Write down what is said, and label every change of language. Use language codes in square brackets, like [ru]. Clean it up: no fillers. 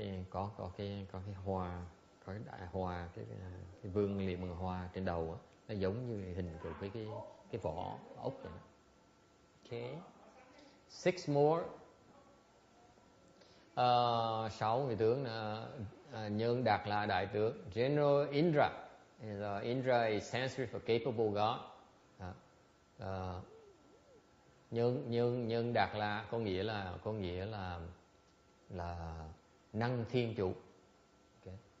[vi] Có cái hoa, có cái đại hoa, cái vương liệm bằng hoa trên đầu đó, nó giống như hình của cái vỏ ốc vậy đó. Okay. [en] 6 more. [vi] 6 người tướng là Nhân Đạt La đại tướng. [en] General Indra. Indra is Sanskrit for capable God. [vi] Nhân Đạt La có nghĩa là năng thiên chủ. Okay.